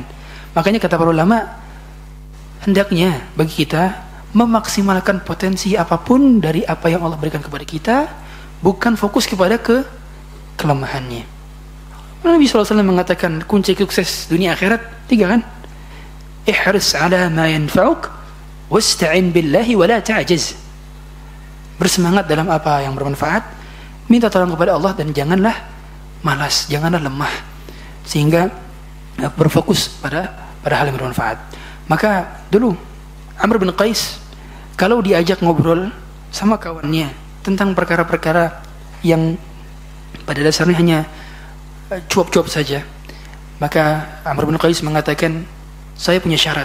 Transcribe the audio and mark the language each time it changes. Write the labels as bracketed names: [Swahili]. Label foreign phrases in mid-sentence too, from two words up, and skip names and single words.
[Indonesian] Makanya kata para ulama, hendaknya bagi kita memaksimalkan potensi apapun dari apa yang Allah berikan kepada kita, bukan fokus kepada kelemahannya. Nabi SAW mengatakan kunci sukses dunia akhirat 3 kan? [Arabic] Ihris ala ma yanfa'uk wasta'in billahi wa la ta'jaz. [Indonesian] Bersemangat dalam apa yang bermanfaat, minta tolong kepada Allah, dan janganlah malas, janganlah lemah, sehingga berfokus pada hal yang bermanfaat. Maka dulu Amr bin Qais kalau diajak ngobrol sama kawannya tentang perkara-perkara yang pada dasarnya hanya cuap-cuap saja, maka Amr bin Qais mengatakan, saya punya syarat.